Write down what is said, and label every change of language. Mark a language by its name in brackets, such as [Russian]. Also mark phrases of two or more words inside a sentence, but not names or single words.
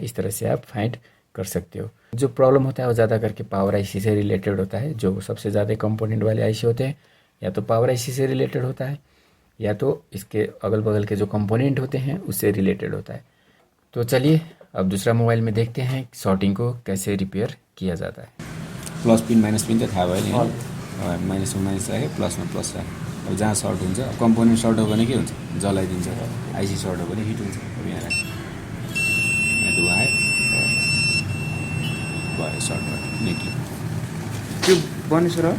[Hindi] इस तरह से आप फाइंड कर सकते हो। जो प्रॉब्लम होता है वो ज़्यादा करके [English] power IC [Hindi] से रिलेटेड होता है। जो सबसे ज़्यादा कंपोनेंट वाले आईसी होते हैं या तो [English] power IC [Hindi] से रिलेटेड होता है या तो इसके अगल बगल के जो कंपोनेंट होते हैं उससे रिलेटेड होता है। तो चलिए अब दूसरा मोबाइल में देखते हैं शॉर्टिंग को कैसे रिपेयर किया जाता है। [English] plus pin minus pin [Nepali] त थाहा भयो नि, माइनसमा माइनस राख्यो प्लसमा प्लस राख्यो। अब जहाँ सर्ट हुन्छ, कम्पोनेन्ट सर्ट हो भने के हुन्छ, जलाइदिन्छ। आइसी सर्ट हो भने हिट हुन्छ। अब यहाँ राख्यो, यहाँ धुवा आयो, भयो सर्ट निक्ल्यो। त्यो बनिसक्यो र